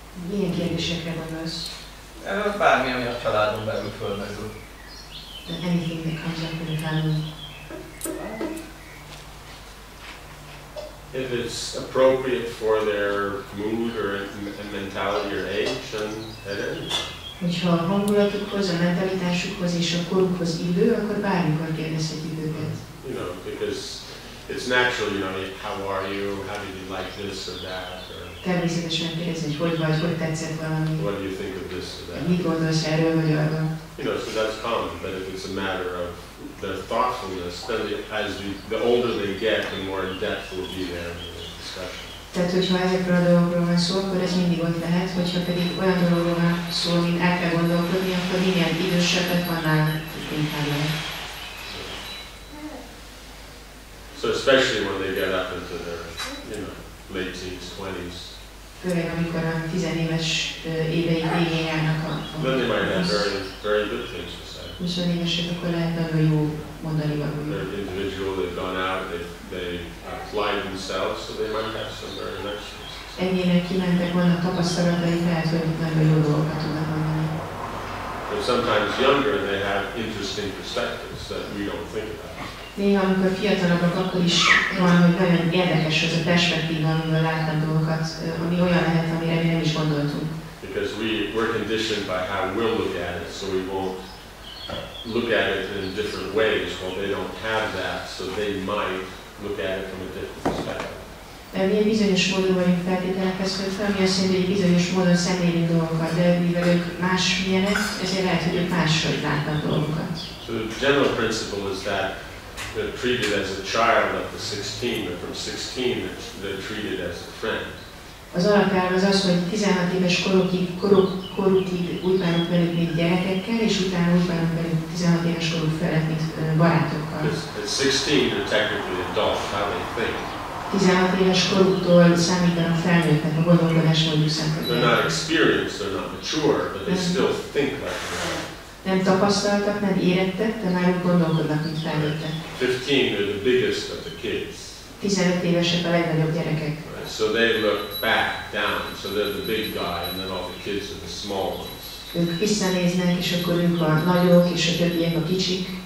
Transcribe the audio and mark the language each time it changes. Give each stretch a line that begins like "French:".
Hungarian: Milyen kérdésekre gondolsz? Bármi, ami a családon belül fölmerül.
English: Anything that comes up in the family. If it's appropriate for their mood or mentality or age, then at any time.
Hungarian: Hogyha a hangulatukhoz, a mentalitásukhoz és a korukhoz illő, akkor bármikor kérdezhetjük őket.
English: You know, because it's natural, you know, how are you, how did you like this or that, or
Hungarian: Természetesen kérdezni, hogy vagy, hogy tetszett valami.
English: what do you think of this or that.
Hungarian: Mit gondolsz erről vagy arról?
English: You know, so that's common, but if it's a matter of their thoughtfulness, then the older they get, the more in depth will be there in the discussion.
Hungarian: Tehát, hogyha ezekről a dolgokról van szó, akkor ez mindig ott lehet, hogyha pedig olyan dolgokról van szó, mint el kell gondolkodni, akkor minél idősebbek, annál inkább lehet.
English: So especially when they get up into their, you know, late teens, 20s,
Hungarian: Főleg, amikor a 10 éves éveik végén járnak
English: then they might have very good things to say.
Hungarian: 20 évesek, akkor lehet nagyon jó mondani valami.
English: They're individual, they've gone out, they applied themselves, so they might have some very nice things.
Hungarian: Egyének kimentek, vannak tapasztalatai, lehet, hogy nagyon jó dolgokat tudnak mondani.
English: But sometimes younger, they have interesting perspectives that we don't think about.
Hungarian: Néha, amikor fiatalabbak, akkor is van, hogy nagyon érdekes az a perspektíva, amivel látnak dolgokat, ami olyan lehet, amire mi nem is gondoltunk.
English: Because we're conditioned by how we'll look at it, so we won't look at it in different ways. Well, they don't have that, so they might look at it from a different perspective.
Hungarian: Mi egy bizonyos módon vagyunk feltételekhez kötve, ami azt jelenti, hogy egy bizonyos módon szemlélünk dolgokat, de mivel ők másmilyenek, ezért lehet, hogy ők máshogy látnak dolgokat.
English: So the general principle is that they're treated as a child up to 16, but from 16 they're treated as a friend.
Hungarian: Az alapelv az az, hogy 16 éves korukig úgy bánunk velük, mint gyerekekkel, és utána úgy bánunk velük 16 éves koruk felett, mint barátokkal.
English: At 16 they're technically adult, how they think.
Hungarian: 16 éves koruktól számítanak felnőttnek a gondolkodásmódjuk szempontjából.
English: They're not experienced, they're not mature, but they still think like that.
Hungarian: Nem tapasztaltak, nem érettek, de már úgy gondolkodnak, mint felnőttek.
English: 15, they're the biggest of the kids.
Hungarian: 15 évesek a legnagyobb gyerekek.
English: Right? So they look back, down, so they're the big guy, and then all the kids are the small ones.
Hungarian: Ők visszanéznek, és akkor ők a nagyok, és a többiek a kicsik.